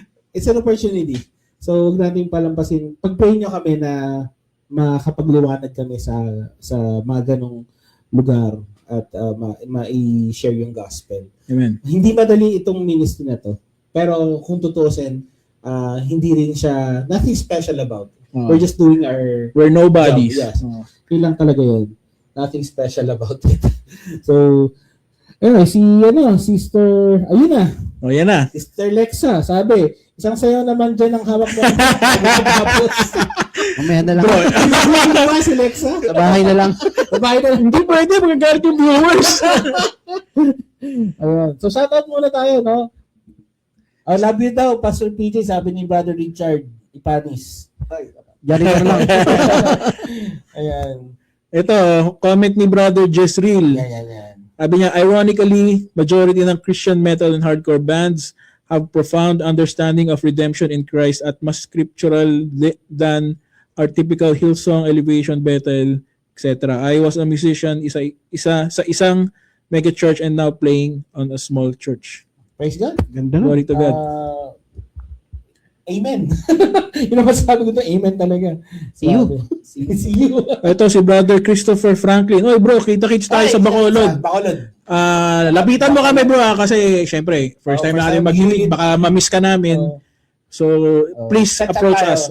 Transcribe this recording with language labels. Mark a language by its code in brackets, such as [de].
[en] It's an opportunity. [tl] So, huwag natin palampasin. Pag-pray nyo kami na makapagliwanag kami sa mga ganong lugar at ma-share yung gospel. Amen. Hindi madali itong ministry na to. Pero kung tutuusin, hindi rin siya, [en] nothing special about it. We're just doing our We're nobodies. job. Yes. [tl] Yun lang talaga yun. [en] Nothing special about it. So, anyway, Sister, [tl] ayun na. Yan na. Sister Lexa, sabi, isang sayo naman dyan ang hawak mo. Tapos, Mamaya na lang. ano ba si Lexa? Sa bahay na lang. Babae na. Hindi pwede. Magagalit yung viewers. Ayun. So, shoutout muna tayo, no? Love you daw, Pastor PJ, sabi ni Brother Richard Ipanis. Janitor lang. Ayan. Ito, comment ni Brother Jezreel. Yan. Sabi niya, [en] ironically, majority ng Christian metal and hardcore bands have profound understanding of redemption in Christ at mas scriptural than our typical Hillsong, Elevation, Bethel, etc. I was a musician [tl] sa isang [en] mega church and now playing on a small church. Praise God. [tl] Ganda na. [en] Glory to God. Amen. [tl] Yun ang masasabi ko to, amen talaga. [en] See you. See you. [tl] Ito si Brother Christopher Franklin. Oy bro, kita-kits tayo sa Bacolod. Bacolod. Lapitan mo kami bro kasi syempre first time natin mag-meet, baka ma-miss ka namin. [en] So please approach us.